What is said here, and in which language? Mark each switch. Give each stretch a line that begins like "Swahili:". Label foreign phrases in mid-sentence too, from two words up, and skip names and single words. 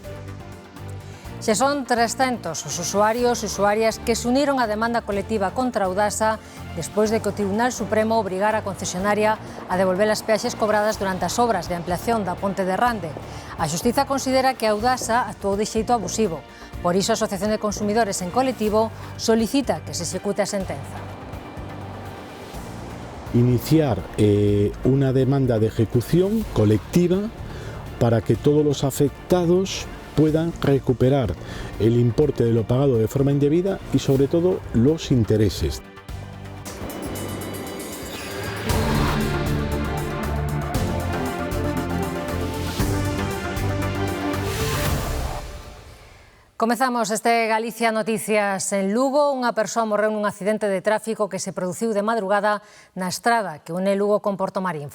Galician: Xa son 300 os usuarios e usuarias que se uniron á demanda colectiva contra Audasa despois de que o Tribunal Supremo obrigara a concesionaria a devolver as peaxes cobradas durante as obras de ampliación da ponte de Rande. A Xustiza considera que Audasa actuou de xeito abusivo. Por iso a Asociación de Consumidores en Colectivo solicita que se execute a sentenza.
Spanish: Iniciar una demanda de ejecución colectiva para que todos los afectados puedan recuperar el importe de lo pagado de forma indebida y sobre todo los intereses.
Galician: Comezamos este Galicia Noticias en Lugo. Unha persoa morreu nun accidente de tráfico que se produciu de madrugada na estrada que une Lugo con Portomarín.